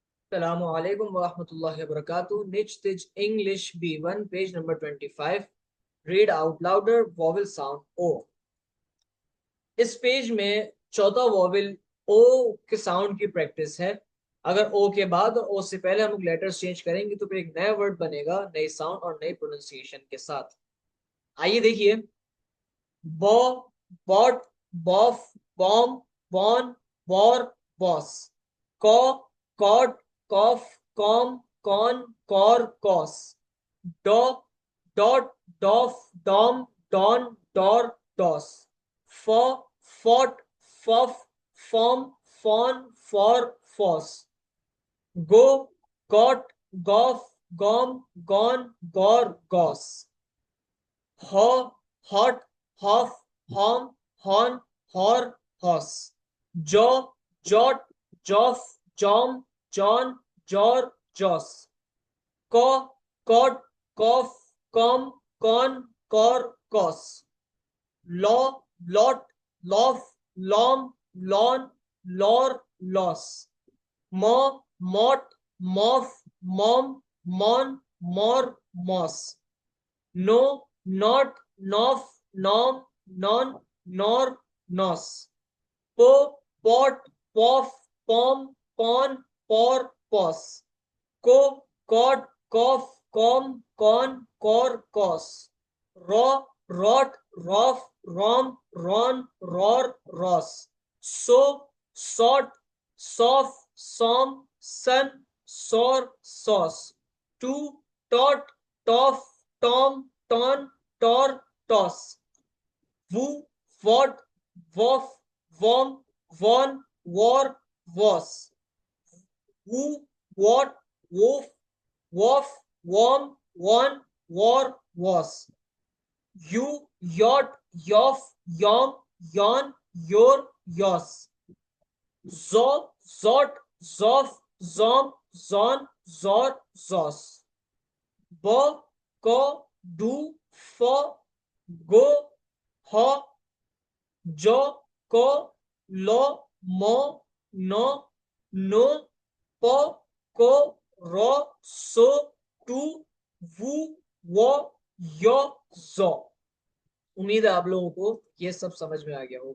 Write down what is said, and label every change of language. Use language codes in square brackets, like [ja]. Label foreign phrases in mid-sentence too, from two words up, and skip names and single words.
[ar] السلام عليكم ورحمة الله وبركاته. [en] Nichtij English B1, page number 25. Read out louder. Vowel sound O. [hi] इस पेज में चौथा वॉवेल ओ के साउंड की प्रैक्टिस है। अगर ओ के बाद और ओ से पहले हम [en] letters change [hi] करेंगे तो फिर एक नया वर्ड बनेगा, नई साउंड और नई प्रोनाउंसिएशन के साथ। आइए देखिए। [en] Bo, bot, boff, bom, bon, bor, bos. Co, cot, coff, com, con, cor, cos. Do, dot, doff, dom, don, dor, dos. Fo, fot, foff, fom, fon, for, fos. Go, got, goff, gom, gon, gor, gos. Ho, hot, hoff, hom, hon, hor, hos. Jo, jot, joff, jom, jon, jor, jos. कॉ, cot, coff, com, con, cor, cos. लॉ, lot, loff, lom, lon, lor, los. Mo, mot, moff, mom, mon, mor, mos. No, not, noff, nom, non, nor, nos. Po, pot, poff, pom, pon, por, pos. Co, cot, coff, com, con, cor, cos. रॉ, रॉट, roff, rom, ron, ror, ros. So, sot, soff, som, son, sor, sos. To, tot, toff, tom, ton, tor, tos. Wo, wot, woff, wom, won, wor, wos. who, what, woof, woof, worm, won, war, was. You, yacht, yoff, yom, yon, your, yours. Zo, zot, zoff, zom, zon, zor, zos. Bo, ko, do, fo, go, ho, jo, ko, lo, mo, no, no, Po, co, ro, so, to, wo, wo, yo, zo. [hi] उम्मीद है आप लोगों को ये सब समझ में आ गया होगा।